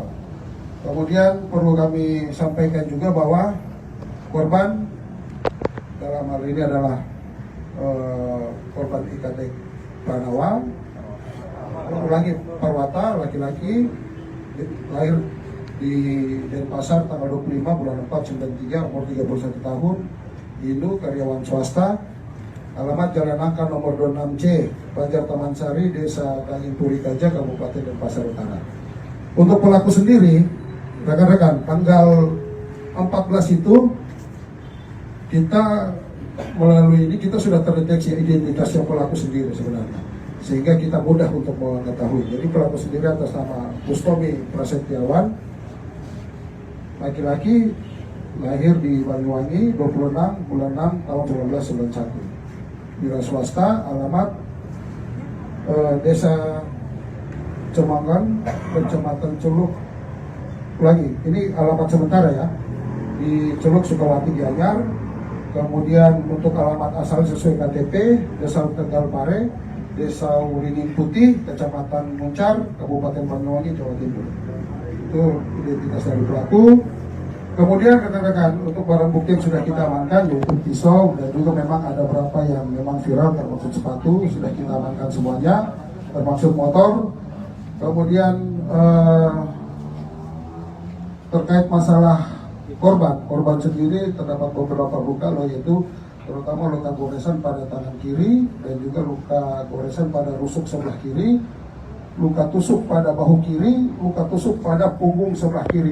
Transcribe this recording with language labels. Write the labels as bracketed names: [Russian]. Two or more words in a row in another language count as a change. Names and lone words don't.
[Indonesian] Kemudian perlu kami sampaikan juga bahwa korban dalam hal ini adalah korban IKT Pranawa, lagi Parwata, laki-laki, lahir di Denpasar tanggal 25 bulan 4 93, umur 31 tahun, Hindu, karyawan swasta. Alamat Jalan Nangka nomor 26C, Banjar Taman Sari, Desa Kangin Puri Kaja, Kabupaten Denpasar Utara. Untuk pelaku sendiri, rekan-rekan, tanggal 14 itu kita melalui ini kita sudah terdeteksi identitasnya pelaku sendiri sebenarnya, sehingga kita mudah untuk mengetahui. Jadi pelaku sendiri atas nama Bustomi Prasetyawan, laki-laki, lahir di Banyuwangi 26 bulan 6 tahun 1991. Wira swasta, alamat Desa Cemangan, Kecamatan Celuk. Lagi, ini alamat sementara ya, di Celuk Sukawati Gianyar. Kemudian untuk alamat asal sesuai KTP, Desa Tegal Pare, Desa Uringin Putih, Kecamatan Muncar, Kabupaten Banyuwangi, Jawa Timur. Itu identitas dari pelaku. Kemudian rekan-rekan, untuk barang bukti yang sudah kita amankan yaitu pisau, dan juga memang ada beberapa yang memang viral termasuk sepatu, sudah kita amankan semuanya, termasuk motor. Kemudian terkait masalah korban sendiri terdapat beberapa luka, yaitu terutama luka goresan pada tangan kiri dan juga luka goresan pada rusuk sebelah kiri, luka tusuk pada bahu kiri, luka tusuk pada punggung sebelah kiri.